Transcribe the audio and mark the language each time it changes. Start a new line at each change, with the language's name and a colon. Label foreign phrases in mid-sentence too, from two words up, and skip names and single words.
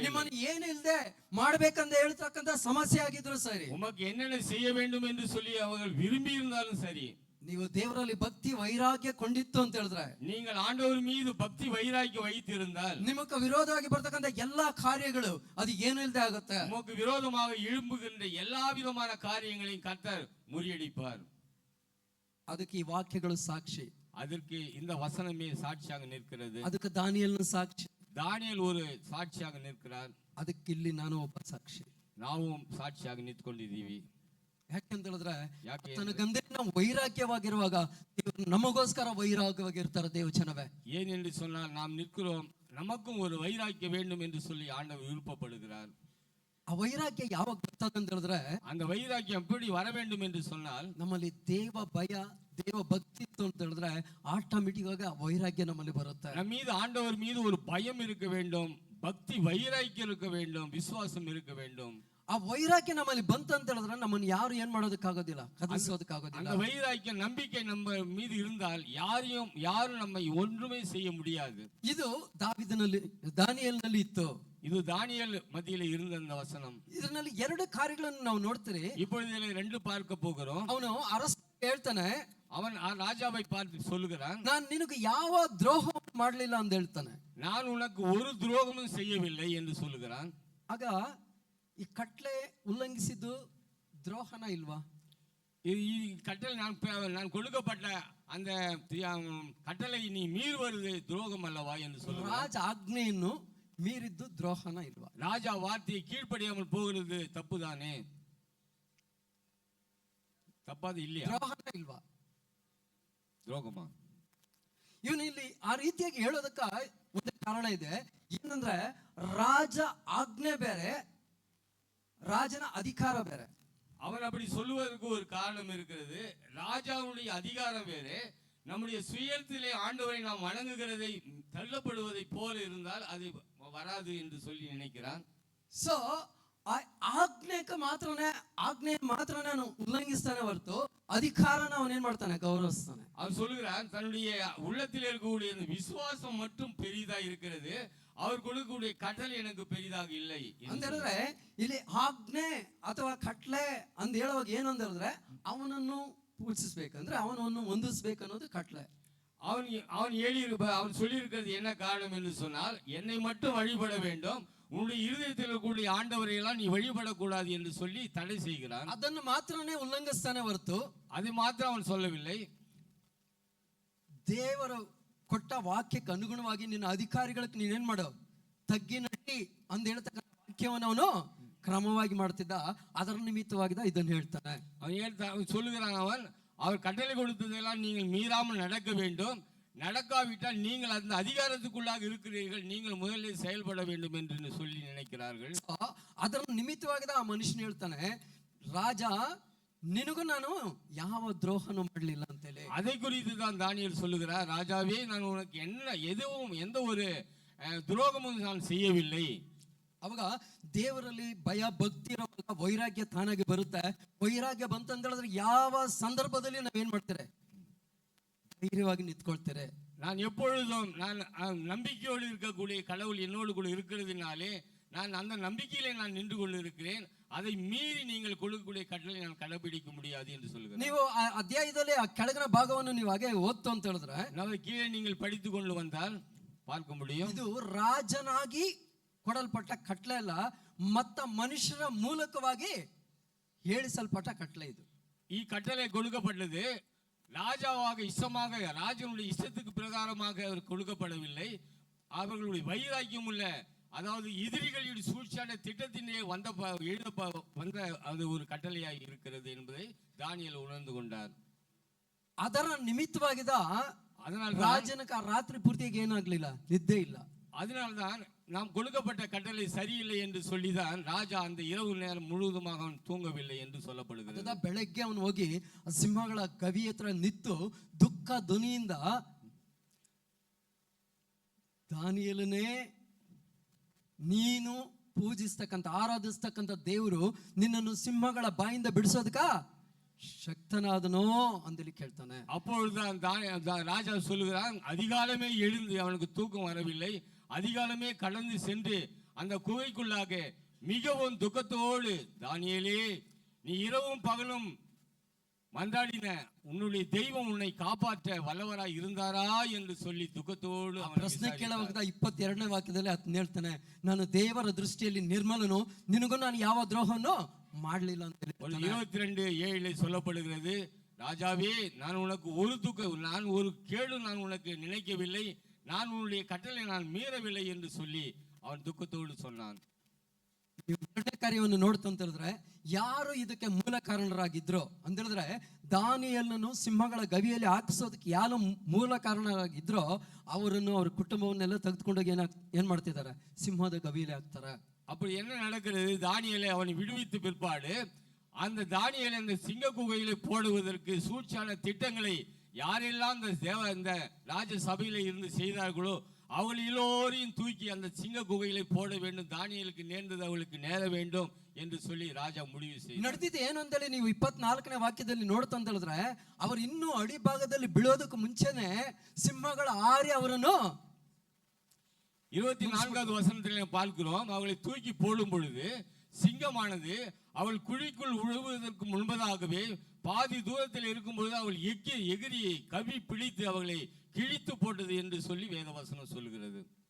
Kannada: ನಿಮ್ಮನ್ನು ಏನು ಇಲ್ಲದೆ ಮಾಡಬೇಕಂತ ಹೇಳ್ತಕ್ಕಂತ ಸಮಸ್ಯೆ ಆಗಿದ್ರು ಸರಿ,
Tamil: உமக்கு என்னென்ன செய்ய வேண்டும் என்று சொல்லி அவர்கள் விரும்பி இருந்தாலும் சரி,
Kannada: ನೀವು ದೇವರಲ್ಲಿ ಭಕ್ತಿ ವೈರಾಗ್ಯ ಕೊಂಡಿತ್ತು ಅಂತ ಹೇಳಿದ್ರೆ,
Tamil: நீங்கள் ஆண்டவர் மீது பக்தி வைராக்கியம் வைத்திருந்தால்
Kannada: ನಿಮಗೆ ವಿರೋಧವಾಗಿ ಬರ್ತಕ್ಕಂಥ ಎಲ್ಲಾ ಕಾರ್ಯಗಳು ಅದು ಏನು ಇಲ್ಲದೆ ಆಗುತ್ತೆ.
Tamil: உமக்கு விரோதமாக எழும்புகின்ற எல்லா விதமான காரியங்களையும் கர்த்தர் முறியடிப்பார்.
Kannada: ಅದಕ್ಕೆ ಈ ವಾಕ್ಯಗಳು ಸಾಕ್ಷಿ.
Tamil: அதற்கு இந்த வசனமே சாட்சியாக நிற்கிறது.
Kannada: ಅದಕ್ಕೆ ದಾನಿಯೇಲನ ಸಾಕ್ಷಿ.
Tamil: தானியேல் ஒரு சாட்சியாக நிற்கிறார்.
Kannada: ಅದಕ್ಕೆ ಇಲ್ಲಿ ನಾನು ಒಬ್ಬ ಸಾಕ್ಷಿ. ನಾವು ಸಾಕ್ಷಿಯಾಗಿ ನಿಂತ್ಕೊಂಡಿದ್ದೀವಿ. ಯಾಕೆಂತ ಹೇಳಿದ್ರೆ, ಯಾಕೆ ತನ್ನ ಗಂಧನ ವೈರಾಗ್ಯವಾಗಿರುವಾಗ ದೇವರು ನಮಗೋಸ್ಕರ ವೈರಾಗ್ಯವಾಗಿರ್ತಾರೆ ದೇವಚನವೇ.
Tamil: ஏன் என்று சொன்னால் நாம் நிற்கிறோம், நமக்கும் ஒரு வைராக்கியம் வேண்டும் என்று சொல்லி ஆண்டவர் விருப்பப்படுகிறார்.
Kannada: ಆ ವೈರಾಗ್ಯ ಯಾವಾಗ ಬರ್ತದೆ ಅಂತ ಹೇಳಿದ್ರೆ,
Tamil: அந்த வைராக்கியம் எப்படி வர வேண்டும் என்று சொன்னால்
Kannada: ನಮ್ಮಲ್ಲಿ ದೇವ ಭಯ ದೇವ ಭಕ್ತಿ ಇತ್ತು ಅಂತ ಹೇಳಿದ್ರೆ ಆಟೋಮೆಟಿಕ್ ಆಗಿ ಆ ವೈರಾಗ್ಯ ನಮ್ಮಲ್ಲಿ ಬರುತ್ತೆ.
Tamil: நம் மீது ஆண்டவர் மீது ஒரு பயம் இருக்க வேண்டும், பக்தி வைராக்கியம் இருக்க வேண்டும், விசுவாசம் இருக்க வேண்டும்.
Kannada: ಆ ವೈರಾಗ್ಯ ನಮ್ಮಲ್ಲಿ ಬಂತ ಅಂತ ಹೇಳಿದ್ರೆ ನಮ್ಮನ್ನು ಯಾರು ಏನ್ ಮಾಡೋದಕ್ಕಾಗೋದಿಲ್ಲ, ಕದಲಿಸೋದಕ್ಕಾಗೋದಿಲ್ಲ.
Tamil: அந்த வைராக்கியம் நம்பிக்கை நம்ம மீது இருந்தால் யாரும் நம்மை ஒன்றுமே செய்ய முடியாது.
Kannada: ಇದು ದಾನಿಯೇಲನಲ್ಲಿ ಇತ್ತು.
Tamil: இது தானியேல் மத்தியில இருந்த அந்த வசனம்.
Kannada: ಇದರಲ್ಲಿ ಎರಡು ಕಾರ್ಯಗಳನ್ನು ನಾವು ನೋಡ್ತೀರಿ.
Tamil: இப்பொழுது இதிலே ரெண்டு பார்க்க போகிறோம்.
Kannada: ಅವನು ಅರಸ ಹೇಳ್ತಾನೆ,
Tamil: அவன் ராஜாவை பார்த்து சொல்லுகிறான்,
Kannada: ನಾನು ನಿನಗೆ ಯಾವ ದ್ರೋಹ ಮಾಡಲಿಲ್ಲ ಅಂತ ಹೇಳ್ತಾನೆ.
Tamil: நான் உனக்கு ஒரு துரோகமும் செய்யவில்லை என்று சொல்லுகிறான்.
Kannada: ಆಗ ಈ ಕಟ್ಲೆ ಉಲ್ಲಂಘಿಸಿದ್ದು ದ್ರೋಹನ ಇಲ್ವಾ?
Tamil: ಈ கட்டளை நான் கொடுக்கப்பட்ட அந்த கட்டளை நீ மீறுவது துரோகம் அல்லவா என்று சொல்லுகிறான்.
Kannada: ರಾಜ ಆಜ್ಞೆಯನ್ನು ಮೀರಿದ್ದು ದ್ರೋಹನ ಇಲ್ವಾ?
Tamil: ராஜா வார்த்தையை கீழ்ப்படியாமல் போகிறது தப்புதானே? ತಪ್ಪಾದ இல்லையா?
Kannada: ದ್ರೋಹನ ಇಲ್ವಾ?
Tamil: ದ್ರೋಹಮಾ?
Kannada: ಇವನು ಇಲ್ಲಿ ಆ ರೀತಿಯಾಗಿ ಹೇಳೋದಕ್ಕ ಒಂದು ಕಾರಣ ಇದೆ. ಏನಂದ್ರೆ, ರಾಜ ಆಜ್ಞೆ ಬೇರೆ,
Tamil: ராஜன அதிகாரம் வேற. அவன் அப்படி சொல்லுவதற்கு ஒரு காரணம் இருக்கிறது. ராஜாவுடைய அதிகாரம் வேறு. நம்முடைய சுயத்திலே ஆண்டவரை நாம் வணங்குகிறதை தள்ளப்படுவதை போல இருந்தால் அது வராது என்று சொல்லி நினைக்கிறான்.
Kannada: ಸೊ ಆಜ್ಞೆ ಮಾತ್ರ ನಾನು ಉಲ್ಲಂಘಿಸ್ತಾನೆ ಹೊರತು ಅಧಿಕಾರನ ಅವನೇನ್ ಮಾಡ್ತಾನೆ, ಗೌರವಿಸ್ತಾನೆ.
Tamil: அவன் சொல்லுகிறான், தன்னுடைய உள்ளத்தில் இருக்கக்கூடிய விசுவாசம் மட்டும் பெரிதா இருக்கிறது, அவர் கொடுக்கக்கூடிய ಕಟ್ಟಲೆ எனக்கு பெரிதாக இல்லை
Kannada: ಅಂತ ಹೇಳಿದ್ರೆ, ಇಲ್ಲಿ ಆಜ್ಞೆ ಅಥವಾ ಕಟ್ಲೆ ಅಂತ ಹೇಳುವಾಗ ಏನು ಅಂತ ಹೇಳಿದ್ರೆ, ಅವನನ್ನು ಪೂಜಿಸಬೇಕಂದ್ರೆ ಅವನನ್ನು ಹೊಂದಿಸಬೇಕು ಅನ್ನೋದು ಕಟ್ಲೆ.
Tamil: அவன் சொல்லியிருக்கிறது என்ன காரணம் என்று சொன்னால், என்னை மட்டும் வழிபட வேண்டும், உன்னுடைய இருதயத்தில் இருக்கக்கூடிய ஆண்டவரை எல்லாம் நீ வழிபடக்கூடாது என்று சொல்லி தடை செய்கிறான்.
Kannada: ಅದನ್ನು ಮಾತ್ರನೇ ಉಲ್ಲಂಘಿಸ್ತಾನೆ ಹೊರತು
Tamil: அது மாத்திரம் அவன் சொல்லவில்லை,
Kannada: ದೇವರು ಕೊಟ್ಟ ವಾಕ್ಯಕ್ಕೆ ಅನುಗುಣವಾಗಿ ನಿನ್ನ ಅಧಿಕಾರಿಗಳಿಗೆ ನೀನೇನ್ ಮಾಡೋ, ತಗ್ಗಿ ನಡಿ ಅಂತ ಹೇಳ್ತಕ್ಕಂಥ ವಾಕ್ಯವನ್ನು ಅವನು ಕ್ರಮವಾಗಿ ಮಾಡ್ತಿದ್ದ. ಅದರ ನಿಮಿತ್ತವಾಗಿದ್ದ ಇದನ್ನು ಹೇಳ್ತಾನೆ.
Tamil: அவன் சொல்லுகிறான், அவர் கட்டளை கொடுத்ததெல்லாம் நீங்கள் மீறாமல் நடக்க வேண்டும், நடக்காவிட்டால் நீங்கள் அந்த அதிகாரத்துக்குள்ளாக இருக்கிறீர்கள், நீங்கள் முதலில் செயல்பட வேண்டும் என்று சொல்லி நினைக்கிறார்கள்.
Kannada: ಅದರ ನಿಮಿತ್ತವಾಗಿದ್ದ ಆ ಮನುಷ್ಯನ ಹೇಳ್ತಾನೆ, ರಾಜ ನಿನಗೂ ನಾನು ಯಾವ ದ್ರೋಹನೂ ಮಾಡಲಿಲ್ಲ ಅಂತೇಳಿ.
Tamil: அதை குறித்து தான் தானியேல் சொல்லுகிறார், ராஜாவே நான் உனக்கு எந்த ஒரு துரோகமும் நான் செய்யவில்லை.
Kannada: ಅವಾಗ ದೇವರಲ್ಲಿ ಭಯ ಭಕ್ತಿ ಇರುವಾಗ ವೈರಾಗ್ಯ ತಾನಾಗಿ ಬರುತ್ತೆ. ವೈರಾಗ್ಯ ಬಂತಂತ ಹೇಳಿದ್ರೆ ಯಾವ ಸಂದರ್ಭದಲ್ಲಿ ನಾವೇನ್ ಮಾಡ್ತಾರೆ, ಧೈರ್ಯವಾಗಿ ನಿಂತ್ಕೊಳ್ತಾರೆ.
Tamil: நான் எப்பொழுதும் நான் நம்பிக்கையோடு இருக்கக்கூடிய கடவுள் என்னோடு கூட இருக்கிறதுனாலே நான் அந்த நம்பிக்கையிலே நான் நின்று கொண்டு இருக்கிறேன். அதை மீறி நீங்கள் கொடுக்கக்கூடிய கட்டளை நான் கடைபிடிக்க முடியாது என்று சொல்லுகிறேன்.
Kannada: ನೀವು ಆ ಅಧ್ಯಾಯದಲ್ಲಿ ಆ ಕೆಳಗಿನ ಭಾಗವನ್ನು ನೀವು ಹಾಗೆ ಓದ್ತು ಅಂತ ಹೇಳಿದ್ರೆ,
Tamil: ನಾವು ಕೀழே நீங்கள் படித்து கொண்டு வந்தால் பார்க்க முடியும்.
Kannada: ಇದು ರಾಜನಾಗಿ ಕೊಡಲ್ಪಟ್ಟ ಕಟ್ಲೆ ಅಲ್ಲ, ಮತ್ತ ಮನುಷ್ಯರ ಮೂಲಕವಾಗಿ ಹೇಳಿಸಲ್ಪಟ್ಟ ಕಟ್ಲೆ ಇದು.
Tamil: ಈ கட்டளை கொடுக்கப்பட்டது ராஜாவாக இஷ்டமாக, ராஜனுடைய இஷ்டத்துக்கு பிரகாரமாக அவர் கொடுக்கப்படவில்லை. அவர்களுடைய வைராக்கியம் உள்ள, அதாவது எதிரிகளுடைய சூழ்ச்சியான திட்டத்தினே வந்த அது ஒரு கட்டளையாய் இருக்கிறது என்பதை தானியேல் உணர்ந்து கொண்டார்.
Kannada: ಅದರ ನಿಮಿತ್ತವಾಗಿದ್ದ
Tamil: அதனால
Kannada: ರಾಜನಕ ರಾತ್ರಿ ಪೂರ್ತಿಯಾಗಿ ಏನಾಗ್ಲಿಲ್ಲ, ನಿದ್ದೆ ಇಲ್ಲ.
Tamil: அதனால்தான் நாம் கொடுக்கப்பட்ட கட்டளை சரியில்லை என்று சொல்லிதான் ராஜா அந்த இரவு நேரம் முழுவதுமாக அவன் தூங்கவில்லை என்று சொல்லப்படுகிறது.
Kannada: ಬೆಳಗ್ಗೆ ಅವನು ಹೋಗಿ ಸಿಂಹಗಳ ಗವಿ ಹತ್ರ ನಿಂತು ದುಃಖ ಧ್ವನಿಯಿಂದ, ದಾನಿಯೇಲನೇ, ನೀನು ಪೂಜಿಸ್ತಕ್ಕಂಥ ಆರಾಧಿಸ್ತಕ್ಕಂಥ ದೇವರು ನಿನ್ನನ್ನು ಸಿಂಹಗಳ ಬಾಯಿಂದ ಬಿಡಿಸೋದಕ್ಕ
Tamil: சக்தனாதனோ அந்தலி கேட்டானே. அப்பொழுதுதான் ராஜா சொல்லுகிறான், அதிகாலமே எழுந்து, அவனுக்கு தூக்கம் வரவில்லை, அதிகாலமே கடந்து சென்று அந்த குகைக்குள்ளாக மிகவும் துக்கத்தோடு, தானியேலே நீ இரவும் பகலும் மன்றாடின உன்னுடைய தெய்வம் உன்னை காப்பாற்ற வல்லவராய் இருந்தாரா என்று சொல்லி துக்கத்தோடு அவனை
Kannada: ಪ್ರಶ್ನೆ
Tamil: விசாரித்தார்.
Kannada: ಕೇಳುವಾಗ 22ನೇ ವಾಕ್ಯದಲ್ಲಿ ಆತನ ಹೇಳ್ತಾನೆ, ನಾನು ದೇವರ ದೃಷ್ಟಿಯಲ್ಲಿ ನಿರ್ಮಲನು, ನಿನಗೂ ನಾನು ಯಾವ ದ್ರೋಹವನ್ನು ಮಾಡಲಿಲ್ಲ ಅಂತ ಹೇಳಿ.
Tamil: 22:7 சொல்லப்படுகிறது, ராஜாவே நான் உனக்கு ஒரு கேடு நான் உனக்கு நினைக்கவில்லை, நான் உன்னுடைய கட்டளை நான் மீறவில்லை என்று சொல்லி அவன் துக்கத்தோடு சொன்னான்.
Kannada: ನೀವು ಎರಡನೇ ಕಾರ್ಯವನ್ನು ನೋಡ್ತಂತ ಹೇಳಿದ್ರೆ, ಯಾರು ಇದಕ್ಕೆ ಮೂಲ ಕಾರಣರಾಗಿದ್ರು ಅಂತ ಹೇಳಿದ್ರೆ, ದಾನಿಯೇಲನನ್ನು ಸಿಂಹಗಳ ಗವಿಯಲ್ಲಿ ಹಾಕಿಸೋದಕ್ಕೆ ಯಾರು ಮೂಲ ಕಾರಣರಾಗಿದ್ರೋ ಅವರನ್ನು ಅವ್ರ ಕುಟುಂಬವನ್ನೆಲ್ಲ ತೆಗೆದುಕೊಂಡೋಗಿ ಏನ್ ಮಾಡ್ತಿದ್ದಾರೆ, ಸಿಂಹದ ಗವಿಯಲ್ಲಿ ಹಾಕ್ತಾರೆ.
Tamil: அப்படி என்ன நடக்கிறது, தானியேலை அவனை விடுவித்த பிற்பாடு அந்த தானியேலை அந்த சிங்க குகையிலே போடுவதற்கு சூழ்ச்சியான திட்டங்களை யாரெல்லாம் இந்த ராஜ சபையில இருந்து செய்தார்களோ அவர்கள் எல்லோரையும் தூக்கி அந்த சிங்க குகையிலே போட வேண்டும், தானியேலுக்கு நேர்ந்தது அவளுக்கு நேர வேண்டும் என்று சொல்லி ராஜா முடிவு செய்தார்.
Kannada: ನಡೆದಿದ್ದು ಏನು ಅಂತೇಳಿ ನೀವು 24ನೇ ವಾಕ್ಯದಲ್ಲಿ ನೋಡ್ತಂತ ಹೇಳಿದ್ರೆ, ಅವರು ಇನ್ನೂ ಅಡಿಭಾಗದಲ್ಲಿ ಬೀಳೋದಕ್ಕೆ ಮುಂಚೆನೆ ಸಿಂಹಗಳ ಆರಿ ಅವರನ್ನು
Tamil: 24வது வசனத்தில் பார்க்கிறோம், அவளை தூக்கி போடும் பொழுது சிங்கமானது அவள் குழிக்குள் விழுவதற்கு முன்பதாகவே பாதி தூரத்தில் இருக்கும் பொழுது அவள் எகிரி கவி பிடித்து அவளை கிழித்து போட்டது என்று சொல்லி வேதவசனம் சொல்கிறது.